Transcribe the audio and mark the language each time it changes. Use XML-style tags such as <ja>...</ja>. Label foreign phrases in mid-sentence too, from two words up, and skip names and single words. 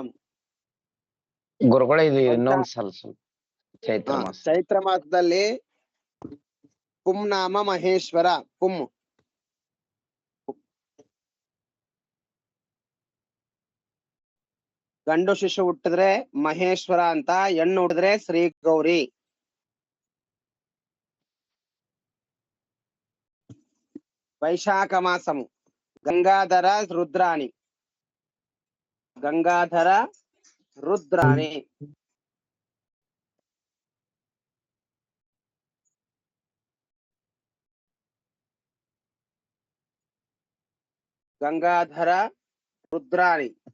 <kn>ಗುರುಗಳ ಇದು ಇನ್ನೊಂದು ಸಲ ಚೈತ್ರ ಮಾಸ. ಚೈತ್ರ ಮಾಸದಲ್ಲಿ ಪುಂನಾಮ ಮಹೇಶ್ವರ. ಗಂಡು ಶಿಶು ಹುಟ್ಟಿದ್ರೆ ಮಹೇಶ್ವರ ಅಂತ, ಹೆಣ್ಣು ಹುಟ್ಟಿದ್ರೆ ಶ್ರೀ ಗೌರಿ.</kn> <te>వైశాఖ మాసము. గంగాధర, రుద్రాణి. గంగాధర, రుద్రాణి. గంగాధర, రుద్రాణి.</te>